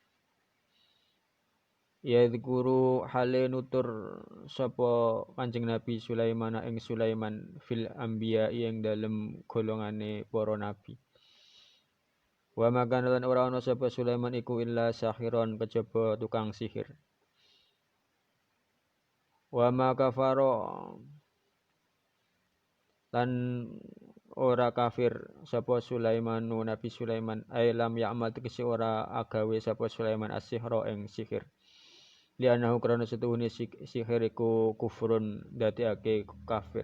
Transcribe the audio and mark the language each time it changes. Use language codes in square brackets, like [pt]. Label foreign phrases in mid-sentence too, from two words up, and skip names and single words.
[jv] Yadhkuru hale nutur sapa Kanjeng Nabi Sulaiman ing Sulaiman [ar] في الأنبياء [jv] ing dalem golongane para nabi. [ar] وما كان [jv] lan ora ana sapa Sulaiman iku [ar] إلا ساحرا [jv] kejaba tukang sihir. [ar] وما كفر [jv] lan ora kafir sapa Sulaimanu Nabi Sulaiman [ar] أي لم يعمل [jv] tegese ora agawe sapa Sulaiman as-sihra ing sihir. Lianahu krana setuhune sihir iku kufrun dadekake kafir.